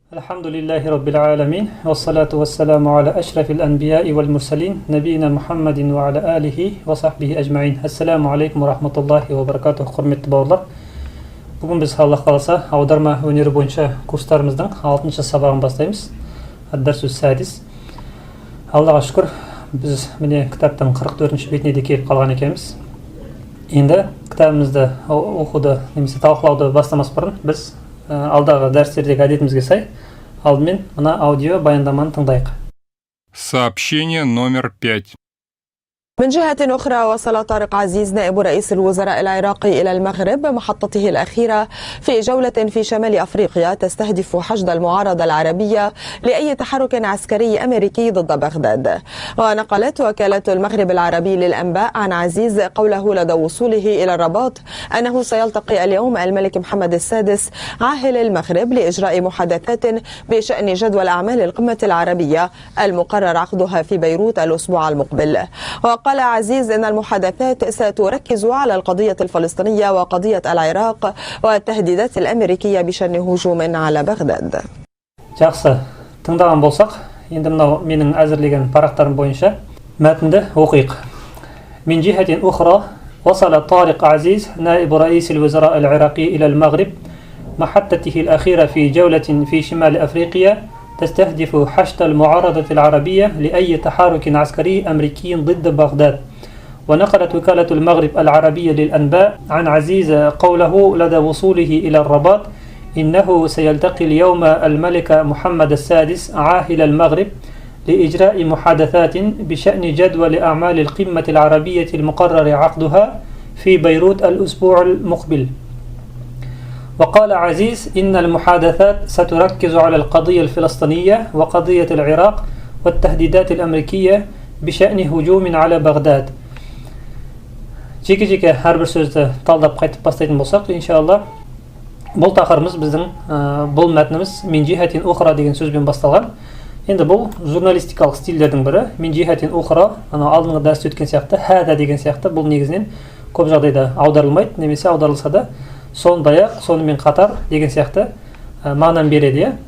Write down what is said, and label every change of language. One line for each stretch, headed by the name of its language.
Arabic: الحمد لله رب العالمين والصلاة والسلام على أشرف الأنبياء والمرسلين نبينا محمد وعلى آله وصحبه أجمعين. السلام عليكم ورحمة الله وبركاته.
Kazakh: Құрметті бауырлар, бүгін біз Аллах қаласа аударма өнері бойынша курстарымыздың 6-шы сабағын бастаймыз.
Arabic: Ад-дарсу садис.
Kazakh: Аллаға шүкір, біз міне кітаптың 44-ші бетіне де келіп қалған екенбіз. Енді кітабымызды оқуды немесе талқылауды бастамас бұрын біз алдағы дәрістердегі әдетімізге сай алдымен мына аудио баяндаманы тыңдайық.
Russian: Сообщение номер 5.
Arabic: من جهة أخرى، وصل طارق عزيز نائب رئيس الوزراء العراقي إلى المغرب محطته الأخيرة في جولة في شمال أفريقيا تستهدف حشد المعارضة العربية لأي تحرك عسكري أمريكي ضد بغداد. ونقلت وكالة المغرب العربي للأنباء عن عزيز قوله لدى وصوله إلى الرباط أنه سيلتقي اليوم الملك محمد السادس عاهل المغرب لإجراء محادثات بشأن جدول أعمال القمة العربية المقرر عقدها في بيروت الأسبوع المقبل. قال عزيز إن المحادثات ستركز على القضية الفلسطينية وقضية العراق والتهديدات الأمريكية بشأن هجوم على بغداد.
Kazakh: Жақсы, тыңдаған болсақ, енді мынау менің әзірлеген парақтарым бойынша мәтінді оқиық.
Arabic: من جهة أخرى وصل طارق عزيز نائب رئيس الوزراء العراقي إلى المغرب محطته الأخيرة في جولة في شمال أفريقيا تستهدف حشد المعارضة العربية لأي تحرك عسكري أمريكي ضد بغداد. ونقلت وكالة المغرب العربية للأنباء عن عزيز قوله لدى وصوله إلى الرباط إنه سيلتقي اليوم الملك محمد السادس عاهل المغرب لإجراء محادثات بشأن جدول أعمال القمة العربية المقرر عقدها في بيروت الأسبوع المقبل. وقال عزيز إن المحادثات ستركز على القضية الفلسطينية وقضية العراق والتهديدات الأمريكية بشأن هجوم على بغداد.
Kazakh: Жеке-жеке әрбір сөзді талдап қайтып бастайтын болсақ, иншалла, бұл тақырыбымыз біздің бұл мәтініміз
Arabic: «Мин жихатин ухра»
Kazakh: деген сөзбен басталған. Енді бұл журналистикалық стильдердің бірі.
Arabic: «Мин жихатин ухра»,
Kazakh: алдыңғы дәрісте өткен сияқты, «хәда» деген сияқты бұл негізінен көп жағдайда аударылмайды, немесе аударылса да сондай-ақ, сонымен қатар деген сияқты мағынаны береді.